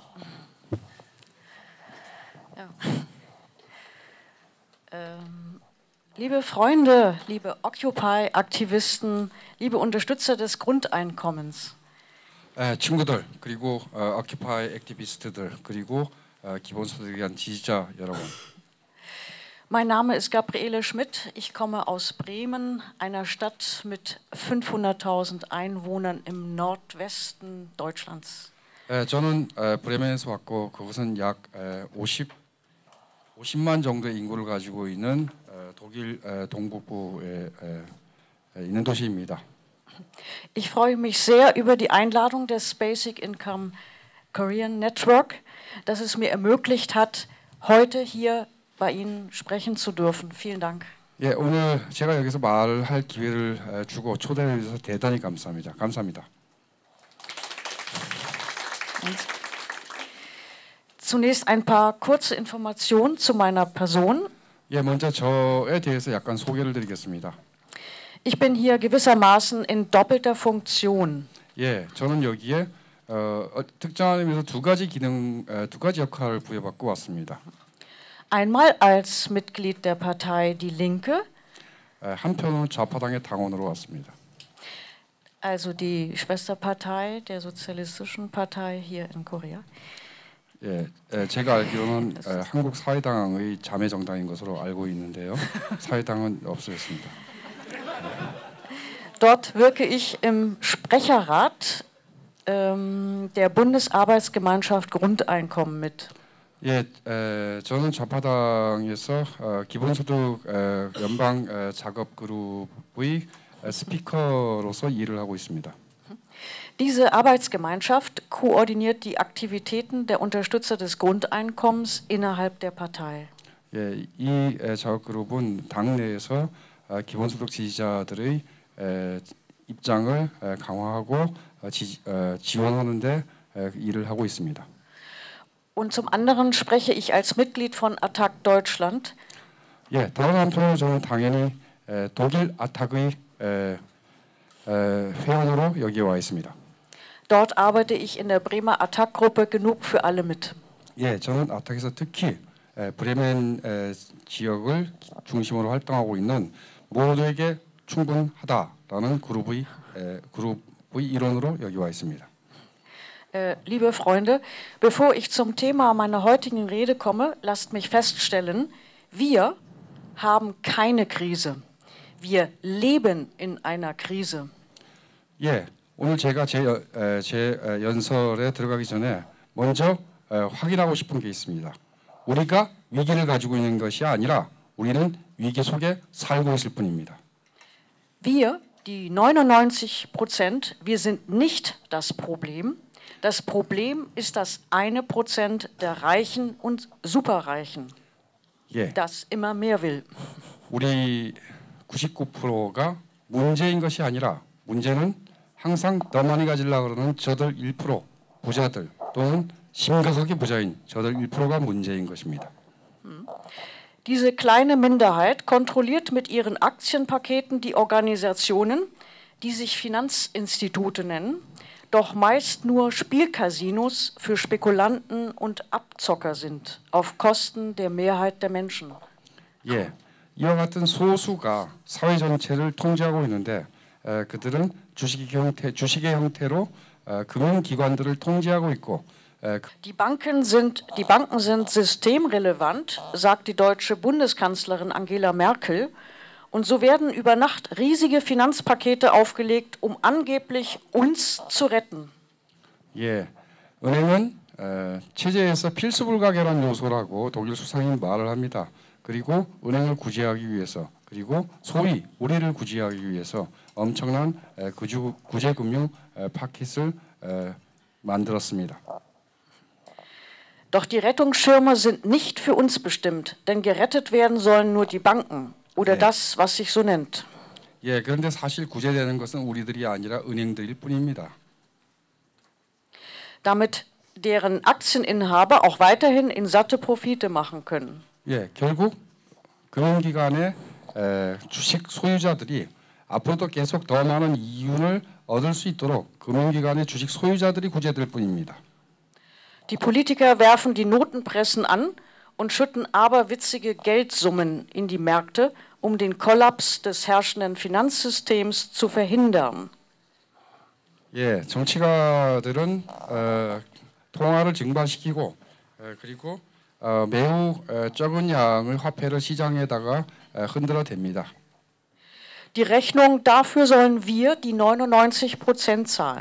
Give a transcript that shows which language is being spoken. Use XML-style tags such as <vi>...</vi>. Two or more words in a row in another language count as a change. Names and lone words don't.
<de>Ja. Liebe Freunde, liebe Occupy-Aktivisten, liebe Unterstützer des Grundeinkommens.</de> <ko>친구들 그리고 오큐파이 액티비스트들 그리고 기본소득에 대한 지지자 여러분.</ko> <de>Mein Name ist Gabriele Schmidt. Ich komme aus Bremen, einer Stadt mit 500.000 Einwohnern im Nordwesten Deutschlands.</de> <ko>저는 브레멘에서 왔고 그것은 약 50만 정도의 인구를 가지고 있는 독일 동북부에 있는 도시입니다.</ko> <de>Ich freue mich sehr über die Einladung des Basic Income Korean Network, dass es mir ermöglicht hat, heute hier bei Ihnen sprechen zu dürfen. Vielen Dank.</de> <ko>예, 오늘 제가 여기서 말할 기회를 주고 초대해 주셔서 대단히 감사합니다. 감사합니다.</ko> <de>Zunächst ein paar kurze Informationen zu meiner Person.</de> <ko>예, 먼저 저에 대해서 약간 소개를 드리겠습니다.</ko> <de>Ich bin hier gewissermaßen in doppelter Funktion.</de> <ko>예, 저는 여기에 특정한 의미에서 두 가지 역할을 부여받고 왔습니다.</ko> <de>Einmal als Mitglied der Partei Die Linke,</de> <ko>한편으로는 좌파당의 당원으로 왔습니다.</ko> <de>also die Schwesterpartei der Sozialistischen Partei hier in Korea.</de> <ko>예, 제가 알기로는 한국 사회당의 자매 정당인 것으로 알고 있는데요. 사회당은 없어졌습니다.</ko> <de>Dort wirke ich im Sprecherrat der Bundesarbeitsgemeinschaft Grundeinkommen mit.</de> <ko>예, 저는 좌파당에서 기본소득 연방 작업 그룹의 스피커로서 일을 하고 있습니다.</ko> <de>Diese Arbeitsgemeinschaft koordiniert die Aktivitäten der Unterstützer des Grundeinkommens innerhalb der Partei.</de> <ko>예, 이 작업 그룹은 당내에서 기본소득 지지자들의 입장을 강화하고 지원하는데 일을 하고 있습니다.</ko> <de>Und zum anderen spreche ich als Mitglied von Attac Deutschland.</de> <ko>예, 다른 한편으로 저는 당연히 독일 아탁의 회원으로 여기 와 있습니다.</ko> <de>Dort arbeite ich in der Bremer Attac-Gruppe Genug für alle mit.</de> <ko>예, 저는 아탁에서 특히 브레멘 지역을 중심으로 활동하고 있는 모두에게 충분하다라는 그룹의 일원으로 여기 와 있습니다.</ko> <de>Liebe Freunde, bevor ich zum Thema meiner heutigen Rede komme, lasst mich feststellen, wir haben keine Krise. Wir leben in einer Krise.</de> <ko>예, 오늘 제가 제 연설에 들어가기 전에 먼저 확인하고 싶은 게 있습니다. 우리가 위기를 가지고 있는 것이 아니라 우리는 위기 속에 살고 있을 뿐입니다.</ko> <de>Wir, die 99%, wir sind nicht das Problem. Das Problem ist das 1% der Reichen und Superreichen,</de> <ko>예,</ko> <de>das immer mehr will.</de> <ko>우리 99%가 문제인 것이 아니라 문제는 항상 더 많이 가지려고 그러는 저들 1%, 부자들 또는 심각하게 부자인 저들 1%가 문제인 것입니다.</ko> <de>Diese kleine Minderheit kontrolliert mit ihren Aktienpaketen die Organisationen, die sich Finanzinstitute nennen, doch meist nur Spielcasinos für Spekulanten und Abzocker sind, auf Kosten der Mehrheit der Menschen.</de> <ko>예, 이와 같은 소수가 사회 전체를 통제하고 있는데 그들은 주식의 형태로 금융기관들을 통제하고 있고</ko> <de>Die Banken sind systemrelevant, sagt die deutsche Bundeskanzlerin Angela Merkel. Und so werden über Nacht riesige Finanzpakete aufgelegt, um angeblich uns zu retten.</de> <ko>예, 은행은 체제에서 필수 불가결한 요소라고 독일 수상이 말을 합니다. 그리고 은행을 구제하기 위해서, 그리고 소위 우리를 구제하기 위해서 엄청난 구제금융 파켓을 만들었습니다.</ko> <de>Doch die Rettungsschirme sind nicht für uns bestimmt, denn gerettet werden sollen nur die Banken. Oder das, was sich so nennt.</de> <ko>예, 그런데 사실 구제되는 것은 우리들이 아니라 은행들일 뿐입니다.</ko> <de>Damit deren Aktieninhaber auch weiterhin in satte Profite machen können.</de> <ko>예, 결국 금융기관의 주식 소유자들이 앞으로도 계속 더 많은 이윤을 얻을 수 있도록 금융기관의 주식 소유자들이 구제될 뿐입니다.</ko> <de>Die Politiker werfen die Notenpressen an und schütten aberwitzige Geldsummen in die Märkte, um den Kollaps des herrschenden Finanzsystems zu verhindern.</de> <ko>예, 정치가들은 통화를 증발시키고 그리고 매우 적은 양의 화폐를 시장에다가 흔들어 댑니다.</ko> <de>Die Rechnung dafür sollen wir, die 99% zahlen.</de>